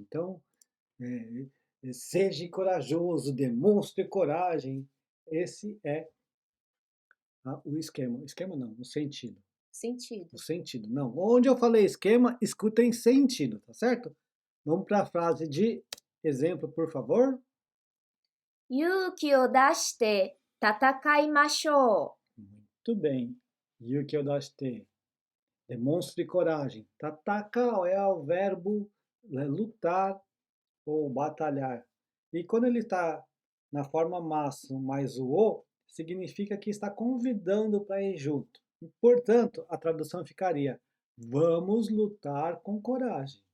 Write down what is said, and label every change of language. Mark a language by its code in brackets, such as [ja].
[pt] Então, seja corajoso, demonstre coragem. Esse é o esquema. Esquema não, o sentido. Sentido. O sentido, não. Onde eu falei esquema, escutem sentido, tá certo? Vamos para a frase de exemplo, por favor. [ja] 勇気を出して戦いましょ [pt] Muito bem. Yuki Odashite. Demonstre coragem. Tataka é o verbo lutar ou batalhar. E quando ele está na forma maço mais o significa que está convidando para ir junto. Portanto, a tradução ficaria: vamos lutar com coragem.